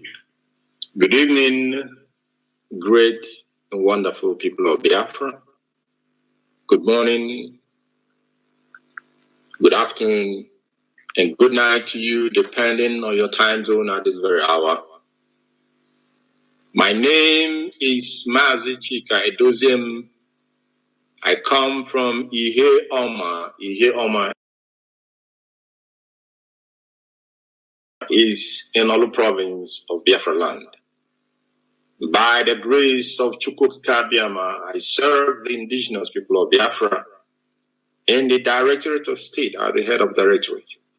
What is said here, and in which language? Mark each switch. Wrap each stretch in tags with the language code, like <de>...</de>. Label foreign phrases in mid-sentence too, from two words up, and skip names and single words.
<en>Good evening, great and wonderful people of Biafra. Good morning, good afternoon, and good night to you, depending on your time zone at this very hour. My name is Mazi Chika Edoziem. I come from Ihe Oma. Ihe Oma is in Olu province of Biafra land. By the grace of Chukwuka Biama, I serve the indigenous people of Biafra in the Directorate of State, at the head of Directorate.</en>